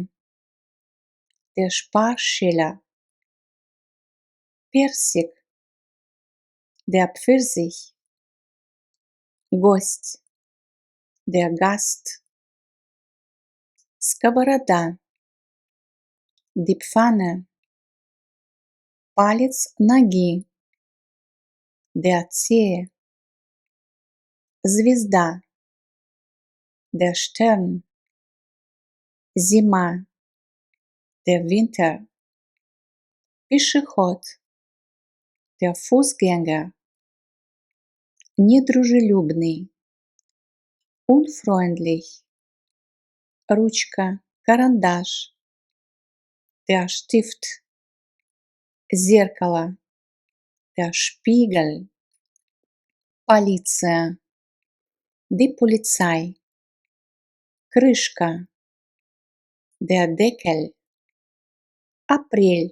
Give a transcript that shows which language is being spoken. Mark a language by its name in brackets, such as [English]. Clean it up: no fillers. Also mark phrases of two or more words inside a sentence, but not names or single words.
[German] Der Sparschäler. Персик. Der Pfirsich. Гость. Der Gast. Сковорода. Die Pfanne. [Russian] Палец ноги. [German] Der Zehe. Звезда. Der Stern. Зима. Der Winter. Пешеход. Der Fußgänger. [Russian] Недружелюбный. Unfreundlich. Ручка, карандаш. [German] Der Stift. Зеркало. Der Spiegel. Полиция. Die Polizei. Крышка. Der Deckel. Апрель.